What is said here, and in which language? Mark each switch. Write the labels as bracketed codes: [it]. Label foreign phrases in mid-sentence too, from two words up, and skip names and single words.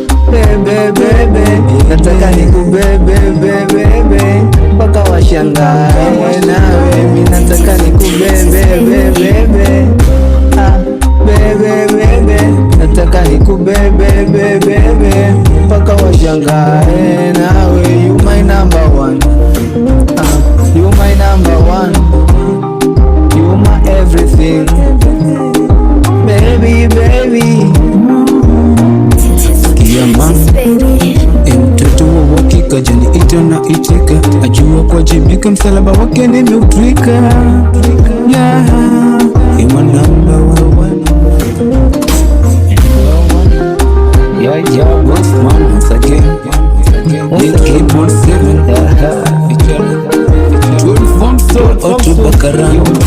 [sw] Bebe, bebe, nataka nikubebe, bebe, bebe, mpaka washangae nawe, mi nataka nikubebe, bebe, bebe. Ah, bebe, bebe, nataka nikubebe, bebe, bebe, mpaka washangae nawe, [en] you my number one. Ah, you my number one. You my everything. Baby, baby. [sw] Sikia mama, eh, mtoto wa uhakika, jani ita na itika. Ajua kuwajibika, msalaba wake nimeutwika. [en] Yeah, you my number one. Yeah, yeah, boss man, once again. Nick Keyboard seven. Twelve Hamsu, Auto Bakaram.